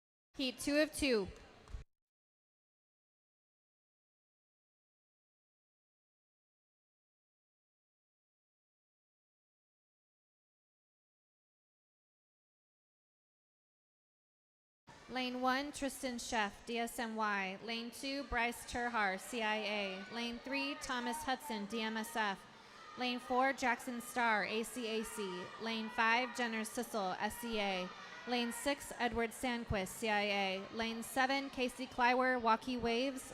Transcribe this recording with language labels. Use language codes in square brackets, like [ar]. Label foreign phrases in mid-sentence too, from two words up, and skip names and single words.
[en] Heat 2 of 2. Lane 1, Tristan Sheff, DSMY. Lane 2, Bryce Turhar, CIA. Lane 3, Thomas Hudson, DMSF. Lane 4, Jackson Starr, ACAC. Lane 5, Jenner Sissel, SCA. Lane 6, Edward Sandquist, CIA. Lane 7, Casey Kleiwer, Walkie Waves.